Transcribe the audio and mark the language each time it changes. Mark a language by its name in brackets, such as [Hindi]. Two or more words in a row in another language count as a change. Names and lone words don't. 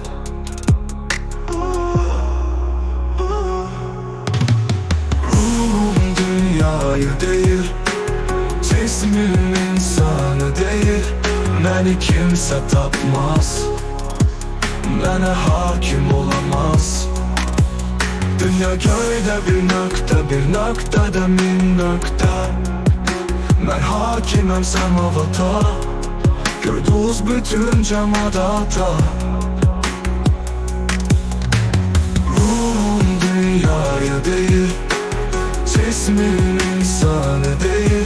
[Azerbaijani] Ruhum dünyayı deyir, cismim insanı deyir. Məni kimsə tapmaz, mənə hakim olamaz. [Turkish] Dünya köyde bir nokta, bir noktada min nokta. Ben hakimim semavata, gördüğünüz bütün cemadata. Ruhum dünyayı değil, cismim insanı değil.